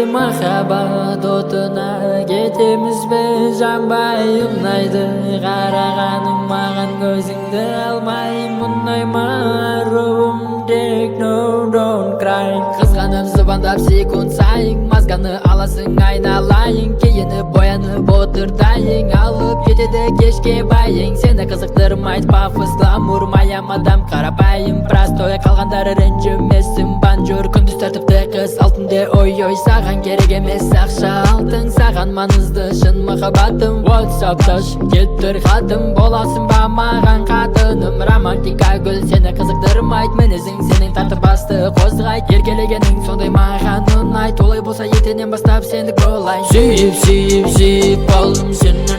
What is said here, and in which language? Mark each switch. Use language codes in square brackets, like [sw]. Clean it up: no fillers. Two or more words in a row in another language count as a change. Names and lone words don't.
[kk] махаббат отына кетеміз бе жанбай ұнайды қарағаның маған көзіңді алмай мұндай маруым тек no [en] don't cry [kk] қызғанып звондап секунд сайын мазғаны аласың айналайын киініп боянып отыр дайын алып кетеді кешке байың сені қызықтырмайды пафос гламур маям адам қарапайым простой қалғандары ренжімесін банжур күндіз тәртіпті қыз алтынде ой саған керек емес ақша алтын саған маңызды шын махаббатым ватсапташ келіп тұр хатым боласың ба маған қатыным романтика гүл сені қызықтырмайды мінезің сенің тартып басты қозғайды еркелегенің сондай маған ұнайды олай болса ертеңнен бастап сендік болайын сүйіп қалдым